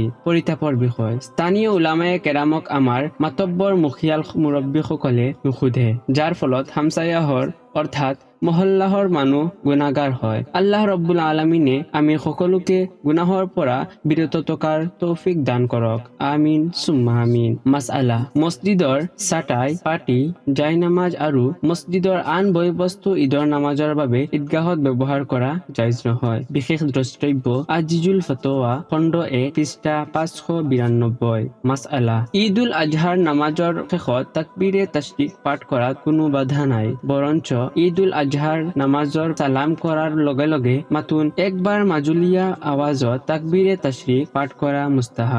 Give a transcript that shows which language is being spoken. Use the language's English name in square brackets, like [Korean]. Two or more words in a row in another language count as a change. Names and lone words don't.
[Assamese] পৰিতাপৰ বিষয়, স্থানীয় উলামায়ে কেৰামক আমাৰ মাতব্বৰ মুখিয়াল মুৰব্বীসকলে নুসুধে, যাৰ ফলত হামছায়াহৰ অৰ্থাৎ মহল্লাহৰ মানুহ গুনাহগাৰ হয়। আল্লাহ [Arabic] رب العالمين [Assamese] আমি সকলোকে গুনাহৰ পৰা বিৰত থকাৰ তৌফিক দান কৰক। [Arabic] آمين ثم آمين. [Assamese] মাসআলা, মছজিদৰ চাটাই, পাটি, জায়নামাজ আৰু মছজিদৰ আন বয়-বস্তু ঈদৰ নামাজৰ বাবে ঈদগাহত ব্যৱহাৰ কৰা জায়েজ নহয়। বিশেষ দ্ৰষ্টব্য আজিজুল ফতৱা খণ্ড 1 পৃষ্ঠা 592। মাসআলা, ঈদ উল আজহাৰ নামাজৰ শেষত তাকবীৰে তাশৰিক পাঠ কৰাত কোনো বাধা নাই, বৰঞ্চ ঈদ উল আজহাৰ নামাজৰ সালাম কৰাৰ লগে লগে মাথোন একবাৰ মাজুলীয়া আৱাজত তাকবীৰে তাশৰিক পাঠ কৰা মুস্তাহাব।